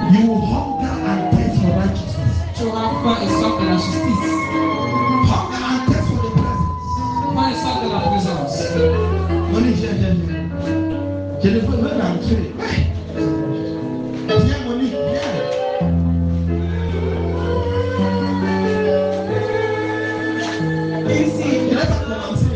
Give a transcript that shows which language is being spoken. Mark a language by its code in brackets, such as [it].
[en] you will hunger and taste for righteousness. [fr] tu auras faim et soif de la justice. [en] Hunger and taste for the presence. [fr] Faim et soif de la présence. Monique, viens. Je ne peux même entrer. Viens, Monique, viens. Ici, je n'ai pas commencé.